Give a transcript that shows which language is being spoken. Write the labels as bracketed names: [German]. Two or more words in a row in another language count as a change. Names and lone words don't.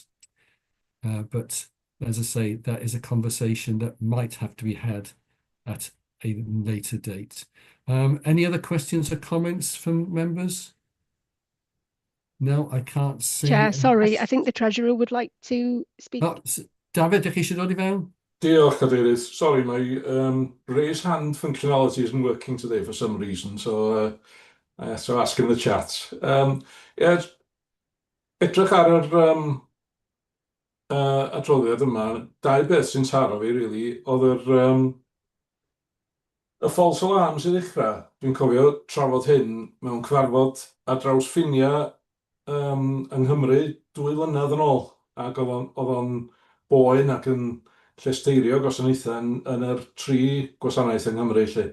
[English] But as I say, that is a conversation that might have to be had at a later date. Any other questions or comments from members? No, I can't see. Chair, sorry, I think the Treasurer would like to speak. Oh, David, [Welsh] ydych chi eisiau dod I fewn? Diolch, Cadeirydd. [English] Sorry, my raise hand functionality isn't working today for some reason, so I have to ask in the chat. Yeah, [Welsh] edrych ar yr adroddiad yma, dau beth sy'n taro fi, really, oedd y [English] false alarms [Welsh] i ddechrau. Dwi'n cofio trafod hyn mewn cyfarfod ar draws ffinia yng Nghymru 2 flynedd yn ôl, ac oedd o'n boen ac yn llesteirio gwasanaethau yn yr 3 gwasanaeth yng Nghymru, lle.